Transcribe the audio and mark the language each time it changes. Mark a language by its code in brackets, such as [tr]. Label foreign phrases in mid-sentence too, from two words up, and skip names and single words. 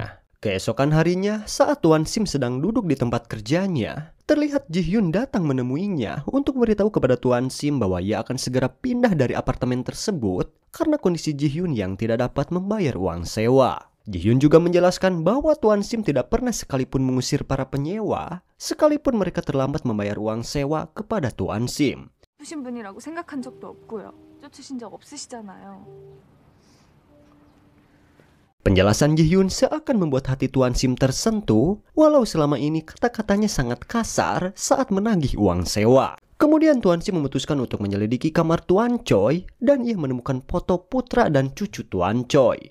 [id] Keesokan harinya, saat Tuan Sim sedang duduk di tempat kerjanya, Terlihat Ji-hyun datang menemuinya untuk memberitahu kepada Tuan Sim bahwa ia akan segera pindah dari apartemen tersebut karena kondisi Ji-hyun yang tidak dapat membayar uang sewa. Ji-hyun juga menjelaskan bahwa Tuan Sim tidak pernah sekalipun mengusir para penyewa, sekalipun mereka terlambat membayar uang sewa kepada Tuan Sim. [ko] 신 분이라고 생각한 적도 없고요. 쫓으신 적 없으시잖아요. [id] Penjelasan Ji-hyun seakan membuat hati Tuan Sim tersentuh, walau selama ini kata-katanya sangat kasar saat menagih uang sewa. Kemudian Tuan Sim memutuskan untuk menyelidiki kamar Tuan Choi dan ia menemukan foto putra dan cucu Tuan Choi.